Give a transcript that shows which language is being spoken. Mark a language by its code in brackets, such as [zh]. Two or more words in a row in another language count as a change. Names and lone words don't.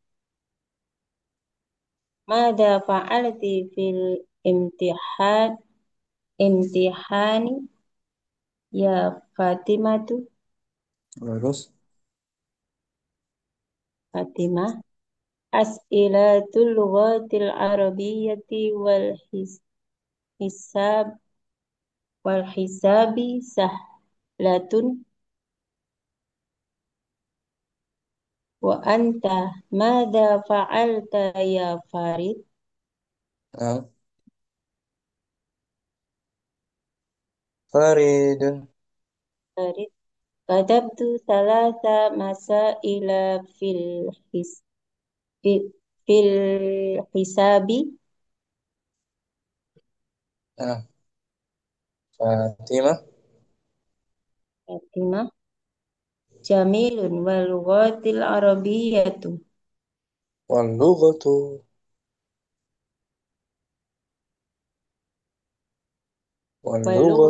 [ar] ماذا فعلتِ في امتحان الامتحان يا فاطمة [id] Lulus. [ar] Fatimah. أسئلة اللغة العربية حساب والحساب سهلة وأنت ماذا فعلت يا فريد? Nah, Faridun. Farid. كتبت ثلاث مسائل في، في الحساب Nah, Fatimah. Fatimah. جميل واللغة العربية Walughatu. wal